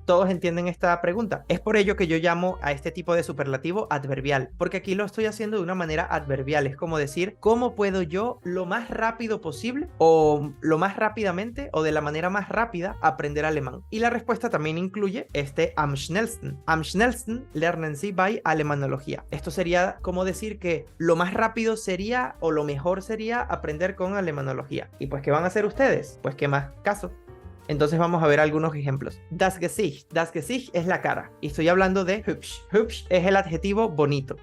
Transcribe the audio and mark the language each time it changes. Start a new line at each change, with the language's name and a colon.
Spanish: Todos entienden esta pregunta. Es por ello que yo llamo a este tipo de superlativo adverbial, porque aquí lo estoy haciendo de una manera adverbial. Es como decir, ¿cómo puedo yo lo más rápido posible o lo más rápidamente o de la manera más rápida aprender alemán? Y la respuesta también incluye este am schnellsten.
German: Am schnellsten lernen Sie bei Alemanología.
Spanish: Esto sería como decir que lo más rápido sería o lo mejor sería aprender con alemanología. ¿Y pues qué van a hacer ustedes? Pues qué más caso. Entonces vamos a ver algunos ejemplos. Das Gesicht. Das Gesicht es la cara. Y estoy hablando de hübsch. Hübsch es el adjetivo bonito.